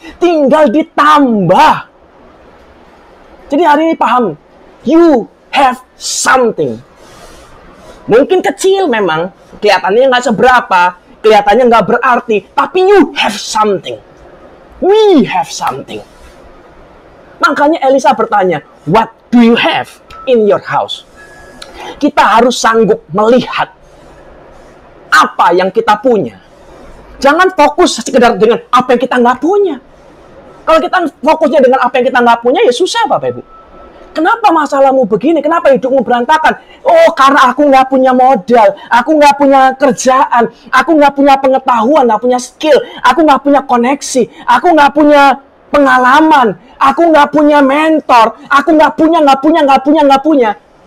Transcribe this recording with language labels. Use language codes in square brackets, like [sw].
[id] Tinggal ditambah. Jadi hari ini paham. [en] You have something. [id] Mungkin kecil memang, kelihatannya nggak seberapa, kelihatannya nggak berarti, tapi [en] you have something. We have something. [id] Makanya Elisa bertanya, [en] what do you have in your house? [id] Kita harus sanggup melihat apa yang kita punya. Jangan fokus sekedar dengan apa yang kita nggak punya. Kalau kita fokusnya dengan apa yang kita nggak punya, ya susah Bapak Ibu. Kenapa masalahmu begini? Kenapa hidupmu berantakan? Oh, karena aku nggak punya modal, aku nggak punya kerjaan, aku nggak punya pengetahuan, nggak punya skill, aku nggak punya koneksi, aku nggak punya pengalaman, aku nggak punya mentor, aku nggak punya.